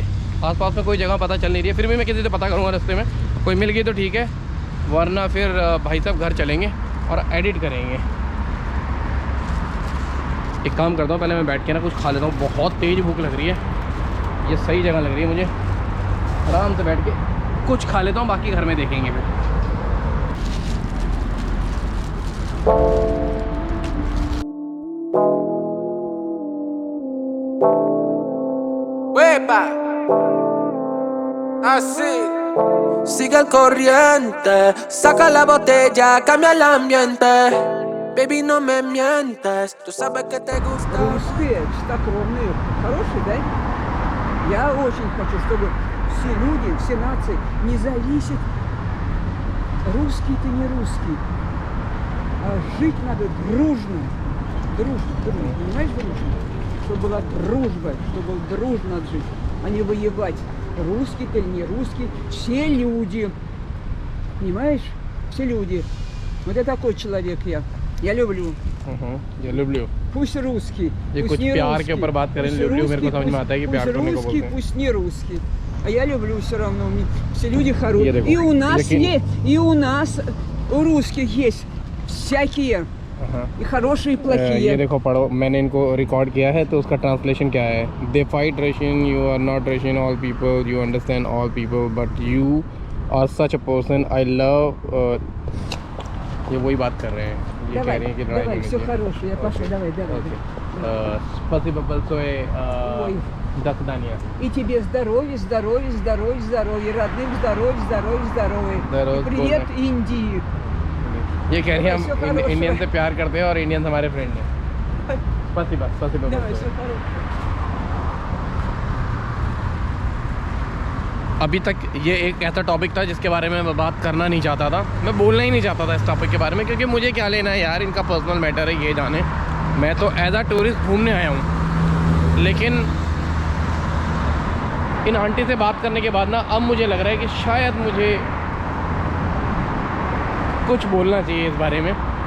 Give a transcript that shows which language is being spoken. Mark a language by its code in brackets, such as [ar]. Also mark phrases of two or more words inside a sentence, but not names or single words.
[hi] आसपास में कोई जगह पता चल नहीं रही है, फिर भी मैं किसी से पता करूँगा रास्ते में, कोई मिल गई तो ठीक है, वरना फिर भाई साहब घर चलेंगे और एडिट करेंगे। एक काम करता हूँ, पहले मैं बैठ के ना कुछ खा लेता हूँ, बहुत तेज़ भूख लग रही है। ये सही जगह लग रही है मुझे, आराम से बैठ के कुछ खा लेता हूँ, बाकी घर में देखेंगे फिर। [es] Huepa, así. Sigue el corriente, saca la botella, cambia el ambiente. Baby, no me mientes, tú sabes que te gusta. [ru] Русские, чистокровные, хорошие, да? Я очень хочу, чтобы все люди, все нации, не зависит, русский ты не русский, а жить надо дружно, понимаешь, дружно? Чтобы была дружба, чтобы дружно жить, а не воевать. Русский ты или не русский, все люди, понимаешь, все люди. Вот я такой человек я люблю. [hi] ये लुबलियो, [ru] Пусть русский, [hi] ये [ru] пусть [hi] कुछ [ru] не [hi] प्यार [ru] русский. [hi] के ऊपर बात करें, [ru] Пусть [hi] लुबलियो मेरे को [ru] русский, [hi] समझ में आता है कि [ru] пусть [hi] प्यार करने को [ru] русский, [hi] बोलते हैं। [ru] пусть не русский. А я люблю все равно. Все люди хорошие. [hi] ये देखो, [ru] И у нас [hi] लेकिन- [ru] есть, и у нас, у русских есть всякие, [hi] हाँ। [ru] и хорошие, и [hi] ये [ru] плохие. [hi] देखो पढ़ो, मैंने इनको रिकॉर्ड किया है तो उसका ट्रांसलेशन क्या है। [en] they fight Russian, you are not Russian, all people, you understand all people, but you are such a person I love. [hi] ये वही बात कर रहे हैं, ये कह [ru] Давай, [hi] रहे हैं कि लड़ाई [ru] давай, [hi] नहीं [ru] все [hi] होनी चाहिए। [ru] хорошее. Я пошла, давай. ओके, спасибо большое, Ой. до свидания। И тебе здоровья, здоровья, здоровья, здоровья. Родным здоровья, здоровья, здоровья. Здорово, И привет [hi] बोल [ru] Индии. [hi] ये कह रहे हैं [ru] Всё [hi] हम [ru] хорошее। [hi] इंडियन से प्यार करते हैं और इंडियन हमारे फ्रेंड हैं। [ru] спасибо Давай, большое। все хорошее. [hi] अभी तक ये एक ऐसा टॉपिक था जिसके बारे में मैं बात करना नहीं चाहता था, मैं बोलना ही नहीं चाहता था इस टॉपिक के बारे में, क्योंकि मुझे क्या लेना है यार, इनका [en] personal matter [hi] है, ये जाने। मैं तो [en] as a tourist [hi] घूमने आया हूँ, लेकिन इन आंटी से बात करने के बाद ना अब मुझे लग रहा है कि शायद मुझे कुछ बोलना चाहिए इस बारे में।